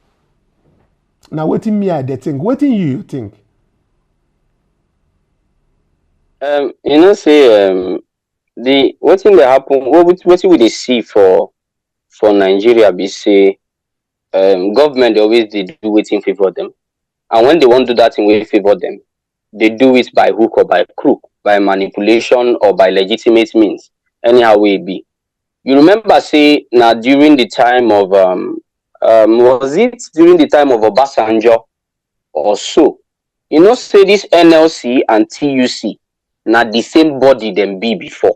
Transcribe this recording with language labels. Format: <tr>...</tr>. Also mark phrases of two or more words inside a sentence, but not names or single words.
<pcm>Now wetin me I dey think, wetin you think? You know, say the wetin dey happen, wetin we dey see for Nigeria be say government dey always dey do wetin favor them, and when they wan do that thing wey favor them, they do it by hook or by crook, by manipulation or by legitimate means, anyhow wey e be. You remember say now during the time of was it during the time of Obasanjo or so? You know, say this NLC and TUC na the same body them be before.</pcm>